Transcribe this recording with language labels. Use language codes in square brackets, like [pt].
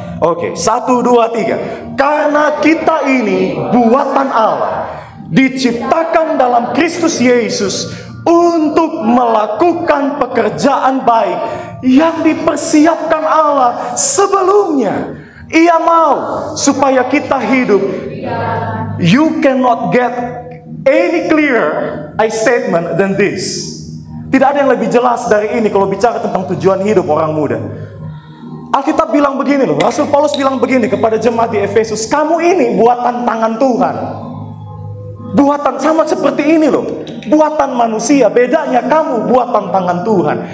[id] Oke, 1, 2, 3. Karena kita ini buatan Allah, diciptakan dalam Kristus Yesus untuk melakukan pekerjaan baik yang dipersiapkan Allah sebelumnya. Ia mau supaya kita hidup. [en] You cannot get any clearer statement than this. [id] Tidak ada yang lebih jelas dari ini kalau bicara tentang tujuan hidup orang muda. Alkitab bilang begini loh, Rasul Paulus bilang begini kepada jemaat di Efesus, kamu ini buatan tangan Tuhan. Buatan sama seperti ini loh, buatan manusia, bedanya kamu buatan tangan Tuhan.